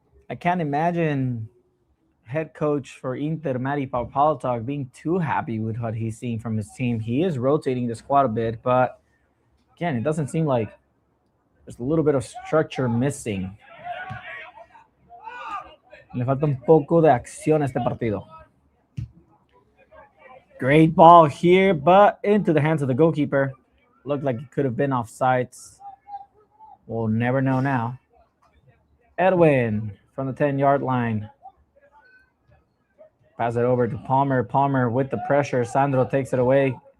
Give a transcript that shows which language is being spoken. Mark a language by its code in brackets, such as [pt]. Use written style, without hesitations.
[en] I can't imagine head coach for Inter, Matty Papaltok, being too happy with what he's seeing from his team. He is rotating the squad a bit, but again, it doesn't seem like there's a little bit of structure missing. [es] Le falta un poco de acción a este partido. [en] Great ball here, but into the hands of the goalkeeper. Looked like it could have been offsides. We'll never know now. Edwin from the 10-yard line. Pass it over to Palmer. Palmer with the pressure. Sandro takes it away.